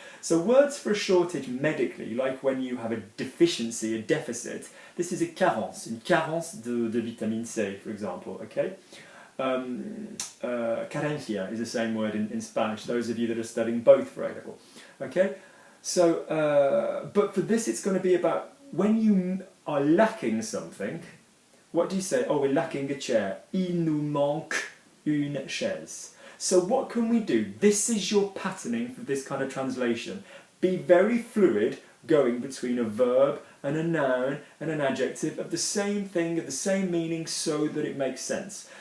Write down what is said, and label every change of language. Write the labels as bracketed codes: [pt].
[en] So words for a shortage medically, like when you have a deficiency, a deficit, this is a carence, [fr] une carence de vitamine C, [en] for example, okay? Carencia is the same word in Spanish, those of you that are studying both for A-level. Okay, so, but for this it's going to be about when you are lacking something, what do you say? Oh, we're lacking a chair. [fr] Il nous manque une chaise. [en] So what can we do? This is your patterning for this kind of translation. Be very fluid, going between a verb and a noun and an adjective of the same thing, of the same meaning, so that it makes sense.